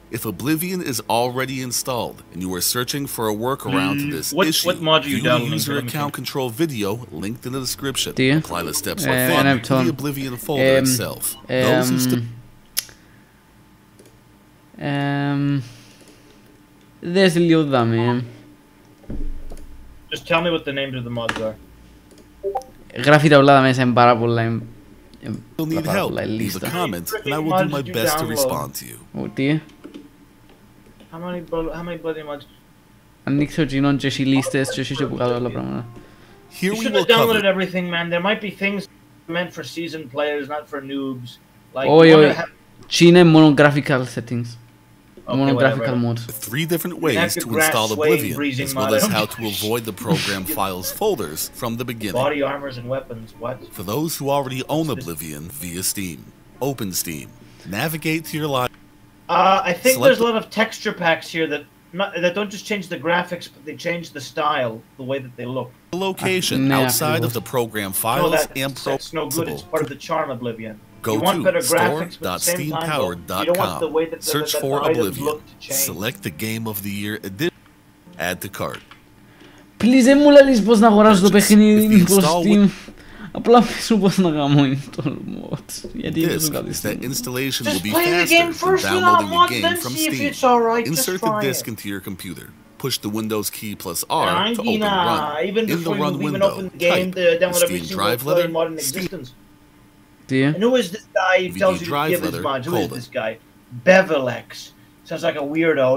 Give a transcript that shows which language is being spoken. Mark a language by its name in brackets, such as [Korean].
[English] If Oblivion is already installed and you are searching for a workaround to this issue, view the user account control video linked in the description. Apply the steps within to the Oblivion folder itself. Those who [Greek] Δες λίγο δάμε. [English] Just tell me what the names of the mods are. [Greek] Γράφει τα όλα μέσα, είναι πάρα πολλά. [English] You'll need help. Leave a comment and I will do my best to respond to you. [Greek] Τι? [English] How many bloody mods? [Greek] Ανοίξω εκείνον και έχει λίστες και έχει και που κάτω όλα πράγματα. [English] You should have downloaded everything, man. There might be things meant for seasoned players, not for noobs. Like, [Greek] όχι, τι είναι μόνο graphical settings. [English] Mono graphical modes. 3 different ways to install Oblivion, as well as how to avoid the program files folders from the beginning. Body armors and weapons, what? For those who already own Oblivion via Steam, open Steam, navigate to your library. I think there's a lot of texture packs here that don't just change the graphics, but they change the style, the way that they look. The location outside of the program files and It's no good. It's part of the charm Oblivion. Go to store.steampowered.com, search for Oblivion, select the Game of the Year edition, add to cart. [Greek] Please, δεν μου λες πώς να αγοράσω το παιχνίδι στο Steam. Απλά πες μου πώς να κάνω install mods. Γιατί είναι τόσο καλή [English] Steam. That installation will be faster than downloading a game from Steam. Insert the disk into your computer. Push the Windows key plus R to open Run. In the Run window, type Steam drive letter, Steam. And who is this guy who tells you to give his mods? Who is this guy? Bevelex. Sounds like a weirdo.